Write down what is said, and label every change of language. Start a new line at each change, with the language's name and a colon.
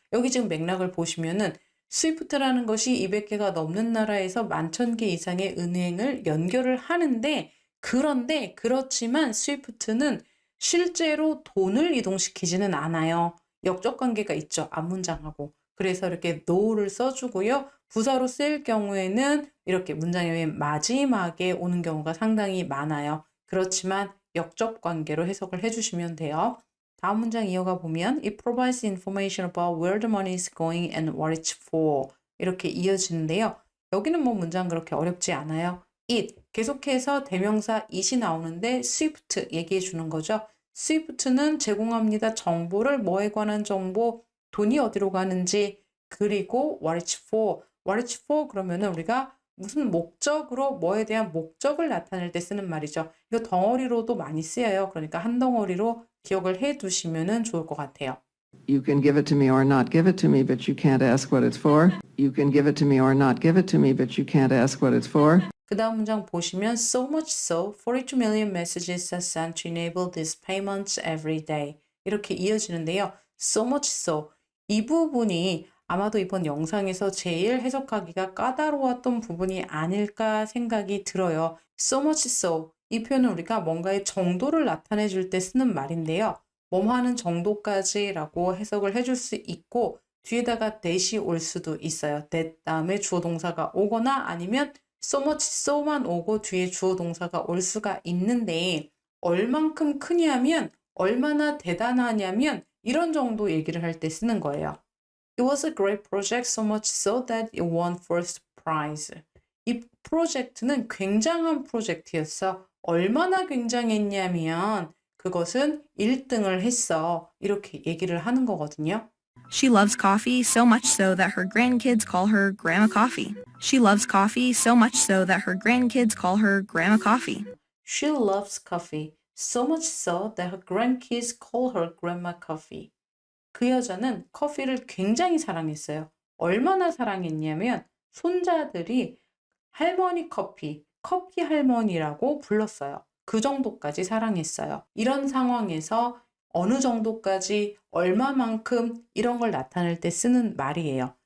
Korean: 여기 지금 맥락을 보시면은 스위프트라는 것이 200개가 넘는 나라에서 11,000개 이상의 은행을 연결을 하는데 그런데 그렇지만 스위프트는 실제로 돈을 이동시키지는 않아요. 역적 관계가 있죠. 앞문장하고. 그래서 이렇게 no를 써주고요. 부사로 쓰일 경우에는 이렇게 문장의 맨 마지막에 오는 경우가 상당히 많아요. 그렇지만 역적 관계로 해석을 해주시면 돼요. 다음 문장 이어가 보면
English: It provides information about where the money is going and what it's for.
Korean: 이렇게 이어지는데요. 여기는 뭐 문장 그렇게 어렵지 않아요. It 계속해서 대명사 it이 나오는데 swift 얘기해 주는 거죠. swift는 제공합니다. 정보를 뭐에 관한 정보, 돈이 어디로 가는지, 그리고
English: what it's for. what it's for
Korean: 그러면은 우리가 무슨 목적으로 뭐에 대한 목적을 나타낼 때 쓰는 말이죠. 이거 덩어리로도 많이 쓰여요. 그러니까 한 덩어리로 기억을 해 두시면은 좋을 것 같아요.
English: You can give it to me or not give it to me, but you can't ask what it's for. You can give it to me or not give it to me, but you can't ask what it's for.
Korean: 그 다음 문장 보시면
English: so much so, 42 million messages are sent to enable these payments every day.
Korean: 이렇게 이어지는데요.
English: so much so.
Korean: 이 부분이 아마도 이번 영상에서 제일 해석하기가 까다로웠던 부분이 아닐까 생각이 들어요.
English: so much so.
Korean: 이 표현은 우리가 뭔가의 정도를 나타내 줄 때 쓰는 말인데요. 뭐하는 정도까지라고 해석을 해줄 수 있고 뒤에다가 that이 올 수도 있어요. that 다음에 주어 동사가 오거나 아니면
English: so much so
Korean: 만 오고 뒤에 주어 동사가 올 수가 있는데 얼만큼 크냐면 얼마나 대단하냐면 이런 정도 얘기를 할 때 쓰는 거예요.
English: It was a great project so much so that it won first prize.
Korean: 이 프로젝트는 굉장한 프로젝트였어. 얼마나 굉장했냐면 그것은 1등을 했어. 이렇게 얘기를 하는 거거든요.
English: She loves coffee so much so that her grandkids call her Grandma Coffee. She loves coffee so much so that her grandkids call her Grandma Coffee. She loves coffee so much so that her grandkids call her Grandma Coffee.
Korean: 그 여자는 커피를 굉장히 사랑했어요. 얼마나 사랑했냐면 손자들이 할머니 커피, 커피 할머니라고 불렀어요. 그 정도까지 사랑했어요. 이런 상황에서 어느 정도까지, 얼마만큼 이런 걸 나타낼 때 쓰는 말이에요.